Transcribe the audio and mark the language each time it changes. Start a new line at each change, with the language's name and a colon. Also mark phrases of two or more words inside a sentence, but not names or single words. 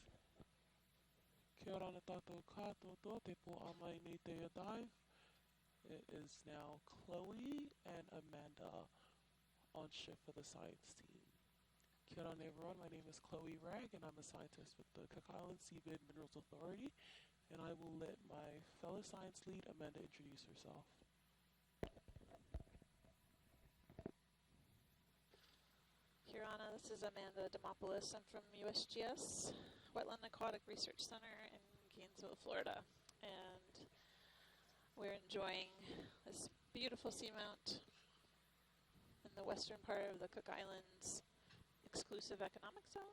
Māori: Kia ora tātou katoa te po amai nei te dive.
English: It is now Chloe and Amanda on shift for the science team.
Māori: Kia ora
English: everyone, my name is Chloe Ragg and I'm a scientist with the Cook Island Seabed Minerals Authority, and I will let my fellow science lead Amanda introduce herself.
Māori: Kia ora,
English: this is Amanda Demopoulos. I'm from USGS, Wetland Aquatic Research Center in Gainesville, Florida. And we're enjoying this beautiful seamount in the western part of the Cook Islands exclusive economic zone.